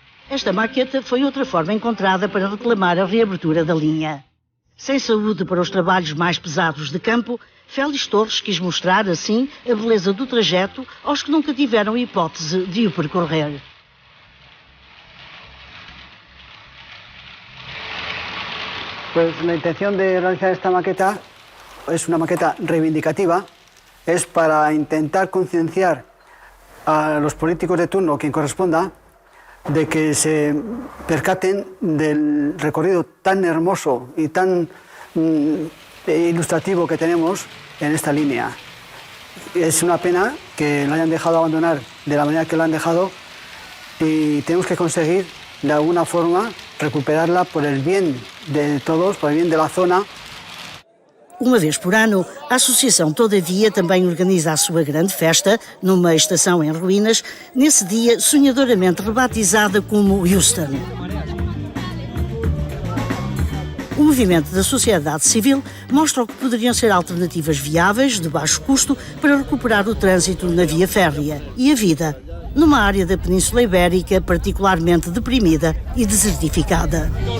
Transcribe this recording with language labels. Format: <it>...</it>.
<pt>Esta maqueta foi outra forma encontrada para reclamar a reabertura da linha. Sem saúde para os trabalhos mais pesados de campo, Félix Torres quis mostrar, assim, a beleza do trajeto aos que nunca tiveram hipótese de o percorrer.</pt> <es>Pues la intención de realizar esta maqueta es una maqueta reivindicativa, es para intentar concienciar a los políticos de turno, quien corresponda, de que se percaten del recorrido tan hermoso y tan ilustrativo que tenemos en esta línea. Es una pena que la hayan dejado abandonar de la manera que la han dejado y tenemos que conseguir de alguna forma recuperarla por el bien de todos, por el bien de la zona.</es> <pt>Uma vez por ano, a Associação Todavia também organiza a sua grande festa numa estação em ruínas, nesse dia sonhadoramente rebatizada como Houston. O movimento da sociedade civil mostra o que poderiam ser alternativas viáveis, de baixo custo, para recuperar o trânsito na via férrea e a vida, numa área da Península Ibérica particularmente deprimida e desertificada.</pt>